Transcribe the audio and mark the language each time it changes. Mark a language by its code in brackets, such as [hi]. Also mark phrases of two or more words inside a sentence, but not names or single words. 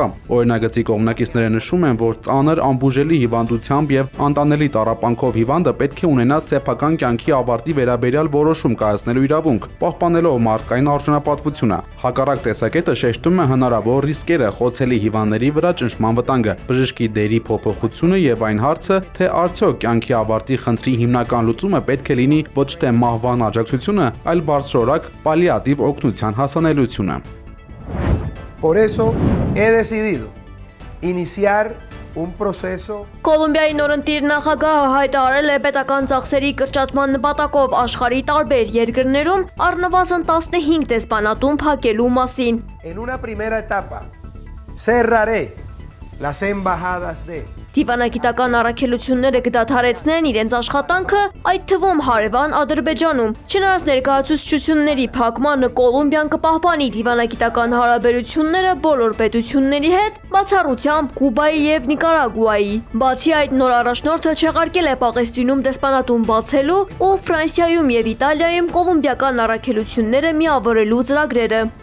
[hy] Օրինագծի կողմնակիցները նշում են, որ ծանր անբուժելի հիվանդությամբ եւ անտանելի տառապանքով հիվանդը պետք է ունենա սեփական կյանքի ավարտի վերաբերյալ որոշում կայացնելու իրավունք, պահպանելով մարդկային արժանապատվությունը։ Հակառակ տեսակետը շեշտում է հնարավոր ռիսկերը, խոցելի հիվանդների վրա ճնշման վտանգը, բժշկի դերի փոփոխությունը եւ այն հարցը, թե արդյոք կյանքի ավարտի խնդրի հիմնական լուծումը պետք է լինի ոչ թե մահվան աջակցությունը, այլ բարձրորակ պալիատիվ օգնության հասանելիությունը։ [es] Por eso he decidido iniciar un proceso [hy] Կոլումբիայի նորընտիր նախագահը հայտարարել է պետական ծախսերի կրճատման նպատակով աշխարհի տարբեր երկրներում առնվազն 15 դեսպանատուն փակելու մասին։ [es] en una primera etapa. Cerraré las embajadas de [hy] Դիվանագիտական առաքելությունները կդադարեցնեն իրենց աշխատանքը, այդ թվում հարևան Ադրբեջանում։ Չնայած ներկայացուցչությունների փակմանը Կոլումբիան կպահպանի դիվանագիտական հարաբերությունները բոլոր պետությունների հետ, բացառությամբ Կուբայի եւ Նիկարագուայի։ Բացի այդ, նոր առաջնորդը չեղարկել է Պաղեստինում դեսպանատուն բացելու ու Ֆրանսիայում եւ Իտալիայում կոլումբիական առաքելությունները միավորելու ծրագրերը։